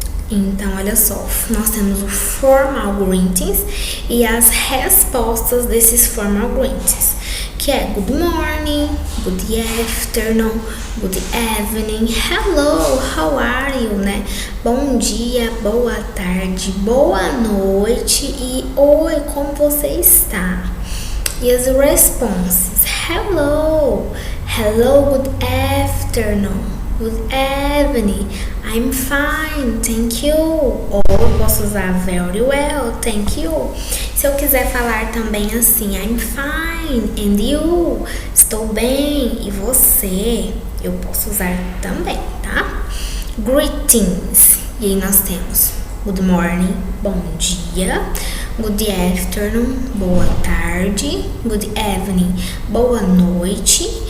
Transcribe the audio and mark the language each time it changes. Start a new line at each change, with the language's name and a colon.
Portuguese: Então, olha só, nós temos o formal greetings e as respostas desses formal greetings, que é
English: good morning, good afternoon, good evening, hello, how are you,
Portuguese: né? Bom dia, boa tarde, boa noite e oi, como você está?
English: E as responses, hello, good afternoon, good evening, I'm fine, thank you.
Portuguese: Ou eu posso usar
English: very well, thank you.
Portuguese: Se eu quiser falar também assim,
English: I'm fine, and you?
Portuguese: Estou bem, e você? Eu posso usar também, tá? Greetings. E aí nós temos
English: good morning,
Portuguese: bom dia.
English: Good afternoon,
Portuguese: boa tarde.
English: Good evening,
Portuguese: boa noite.